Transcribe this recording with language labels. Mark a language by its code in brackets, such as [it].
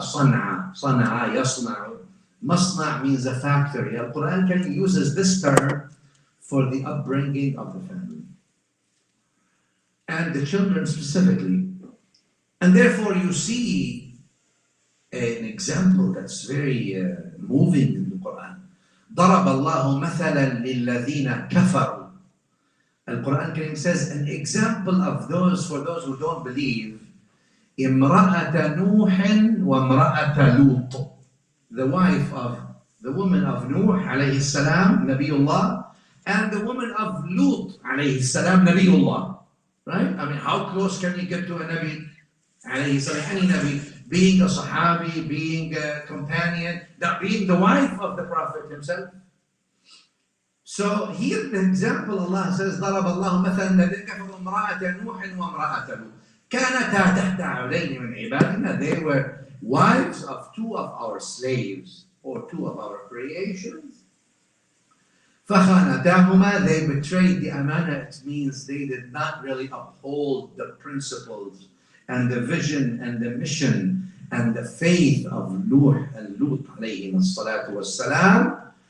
[ar] Sana'a yasna'u. [en] Masna' means a factory. Al-Quran uses this term for the upbringing of the family and the children specifically. And therefore you see an example that's very moving in the Quran. [ar] ضرب الله مثلا للذين كفروا. [en] Al-Quran Kareem says an example of for those who don't believe, [ar] امرأة نوح وامرأة لوط. [en] The woman of Nuh alayhi salam, Nabiullah, and the woman of Lut alayhi salam, Nabiullah. Right? I mean, how close can you get to a Nabi alayhi salam? Any Nabi, being a Sahabi, being a companion, being the wife of the Prophet himself. So here the example, Allah says, [ar] ضرب الله مثلا الذين كفروا امرأة نوح وامرأة لوط كانتا تحت عبدين من عبادنا. [en] They were wives of two of our slaves or two of our creations. [ar] فخانتاهما. [en] They betrayed the amana. It means they did not really uphold the principles and the vision and the mission and the faith of Nuh and Lut [ar] alayhim as-salatu was-salam.